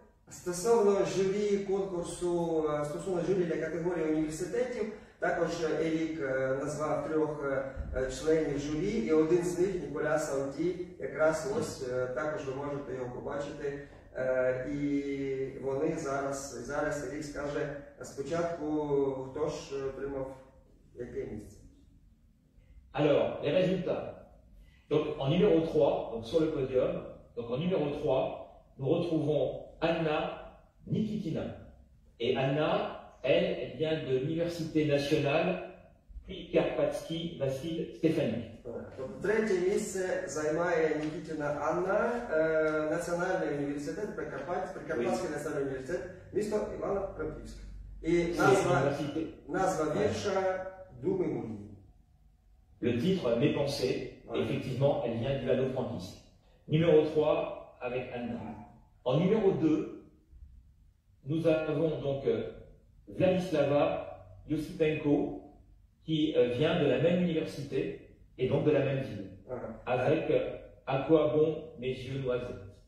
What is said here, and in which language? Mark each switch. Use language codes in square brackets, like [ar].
[uk] Стосовно журі конкурсу, стосовно журі для категорії університетів, також Ерік назвав 3 членів журі, і один з них, Ніколя Санті, якраз ось також ви можете його побачити. І вони зараз Ерік скаже спочатку, хто ж отримав яке місце. [fr] Alors, les résultats. Donc, en numéro 3, donc sur le podium, donc en numéro 3, nous retrouvons Anna Nikitina. Et Anna, elle vient de l'Université nationale Prikarpatsky Vassil Stefanik. [uk] Тобто третє місце займає Нікітіна Анна, Національний університет, Прикарпатський національний університет, місто Івано-Франківськ. І назва вірша «Думи мої». [fr] Le titre, Mes pensées, effectivement, elle vient du Ivano-Frankisme. Numéro 3, avec Anna. En numéro 2, nous avons donc Vladislava Yosipenko, qui vient de la même université et donc de la même ville, avec À quoi bon mes yeux noisettes.